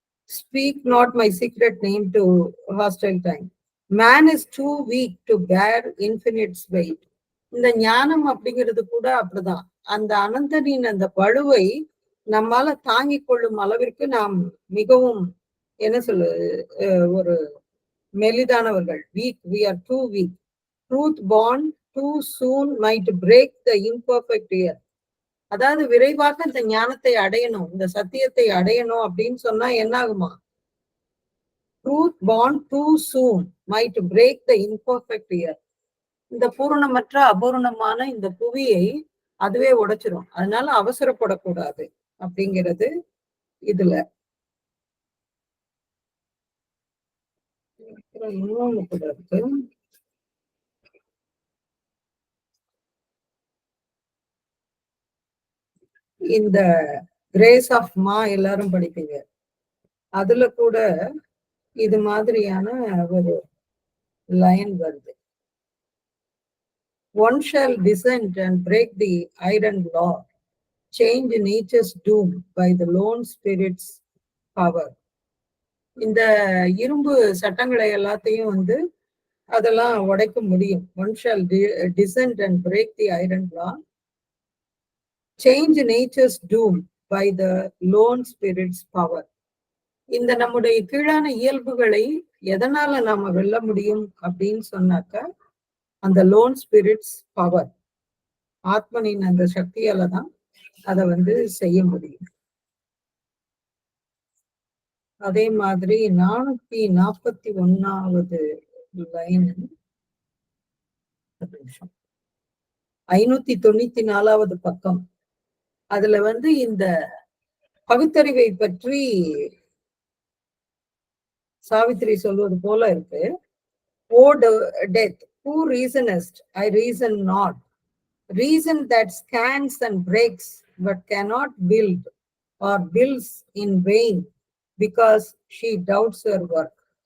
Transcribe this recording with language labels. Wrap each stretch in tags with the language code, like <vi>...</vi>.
<en>Speak not my secret name to hostile time. Man is too weak to bear infinite's weight.</en> <ta>இந்த ஞானம் அப்படிங்கிறது கூட அப்படிதான். அந்த அனந்தனின் அந்த பழுவை நம்மால தாங்கிக் கொள்ளும் அளவிற்கு நாம் மிகவும் என்ன ஒரு மெலிதானவர்கள்.</ta> <en>Weak, we are too weak. Truth born too soon might break the imperfect ear.</en> <ta>அதாவது விரைவாக இந்த ஞானத்தை அடையணும், இந்த சத்தியத்தை அடையணும் அப்படின்னு சொன்னா என்ன ஆகுமா?</ta> <en>Truth born too soon might break the imperfect ear.</en> <ta>இந்த பூரணமற்ற அபூரணமான இந்த புவியை அதுவே உடைச்சிரும். அதனால அவசரப்படக்கூடாது அப்படிங்கிறது இதுல. இன்னொன்னு கூட இருக்கு. இந்த கிரேஸ் ஆஃப் மா எல்லாரும் படிப்பீங்க. அதுல கூட இது மாதிரியான ஒரு லைன் வருது.</ta> <en>One shall descend and break the iron law, change nature's doom by the lone spirit's power.</en> <ta>இந்த இரும்பு சட்டங்களை எல்லாத்தையும் வந்து அதெல்லாம் உடைக்க முடியும்.</ta> <en>One shall descend and break the iron law, change nature's doom by the lone spirit's power.</en> <ta>இந்த நம்முடைய கீழான இயல்புகளை எதனால நாம வெல்ல முடியும் அப்படின்னு சொன்னாக்க அந்த</ta> <en>lone spirit's power,</en> <ta>ஆத்மனின் அந்த சக்தியால தான் அதை வந்து செய்ய முடியும். அதே மாதிரி 441வது லைன், 594வது பக்கம், அதுல வந்து இந்த பகுத்தறிவை பற்றி சாவித்திரி சொல்வது போல இருக்கு.</ta> <en>O death, who reasonest, I reason not. Reason that scans and breaks, but cannot build, or builds in vain, because she doubts her work.</en>